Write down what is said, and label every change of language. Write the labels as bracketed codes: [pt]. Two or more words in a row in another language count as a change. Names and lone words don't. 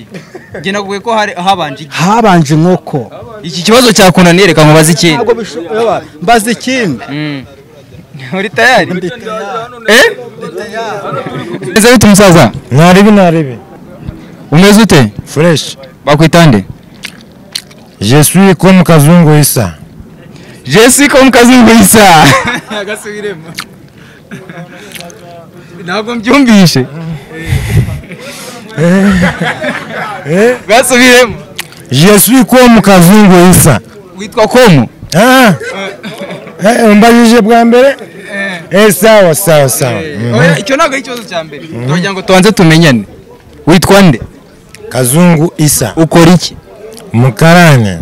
[rw] Njye naguye ko habanje iki? Habanje inkoko. Iki kibazo cyakunaniye reka nkubaze ikindi. Mbaze ikindi. Uri tayari? Ese bita umusaza? Naribi. Umeze ute? Fresh. Bakwita nde? [fr] Je suis comme Kazungu Issa. Je suis comme Kazungu Issa. Agasubiremo. [rw] Ntabwo mbyumvishe. Gasubiremo. [fr] Je suis comme Kazungu Issa. [rw] Witwa komu? Mbajije bwa mbere? Sawa. Icyo ntabwo ari ikibazo cya mbere. Tugira ngo tubanze tumenyane. Witwa nde? Kazungu Issa. Ukora iki? Umukarani.